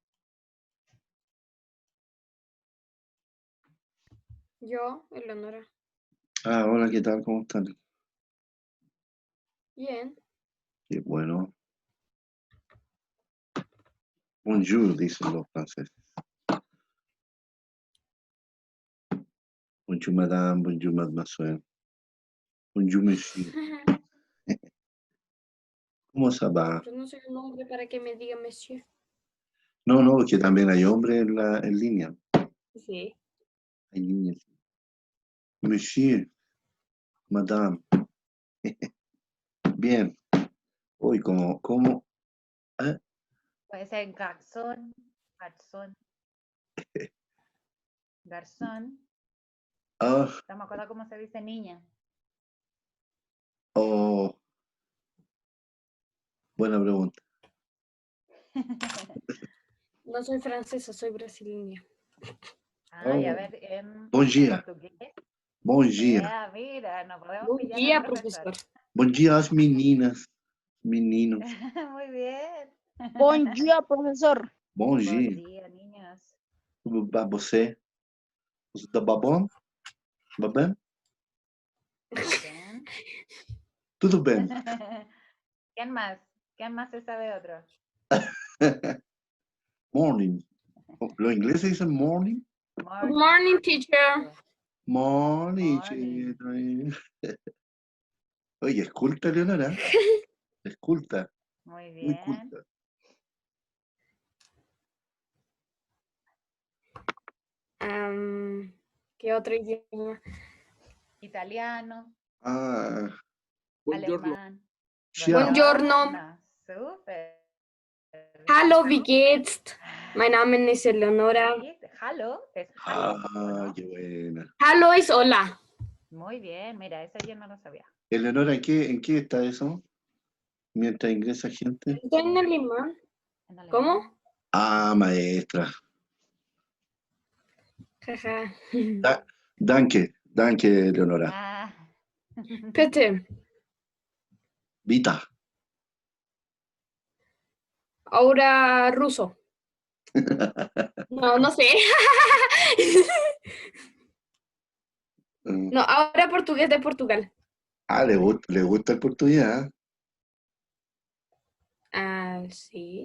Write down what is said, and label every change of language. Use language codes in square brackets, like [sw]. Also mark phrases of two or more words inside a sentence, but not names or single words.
[es] Yo, Eleonora. Ah, hola, ¿qué tal? ¿Cómo están? Bien. Qué bueno. Bonjour, dicen los franceses. [fr] Bonjour, madame. Bonjour, mademoiselle. Bonjour, monsieur. [es] ¿Cómo se va? Pero no soy un hombre para que me diga monsieur. No, que también hay hombres en línea. Sí. Hay niñas. [fr] Monsieur, madame. [es] Bien. Uy, ¿cómo? ¿Ah? Puede ser garzón, garzón, garzón. Ah, No me acuerdo cómo se dice niña. oh, buena pregunta. No soy francesa, soy brasileña. Ay, a Oh, ver, en [pt] bom dia. [es] portugués. [pt] Bom dia. [es] Mira, nos podemos Buen pillar día, al profesor. profesor. [pt] Bom dia às meninas, meninos. [es] Muy bien. [pt] Bom dia, profesor. Bom [es] Buen [pt] dia. [es] día, niños. [pt] Tudo bem você? Você tá bom? Bem? [es] Muy bien. [pt] Tudo bem. [es] ¿Quién más? ¿Quién más se sabe otro? Morning. Los ingleses dicen morning. [en] Good morning, teacher. Morning. Morning. [es] Oye, esculta, Leonora. Esculta. Muy Muy bien. culta. ¿Qué otro idioma? Italiano, Ah, alemán. [it] Buongiorno. [es] Súper. [de] Hallo, wie geht's? Mein Name ist Eleonora. [es] ¿Viste? Hello, es hello, ¿no? qué buena. Hallo es hola. Muy bien, mira, eso yo no lo sabía. Eleonora, ¿en qué está eso? Mientras ingresa gente. Estoy en alemán. ¿En alemán? ¿Cómo? Ah, maestra. Jaja. Danke, Leonora. Ah. Bitte. Vita. Ahora ruso. No sé. No, ahora portugués de Portugal. Ah, le gusta el portugués, ¿eh? Ah, sí.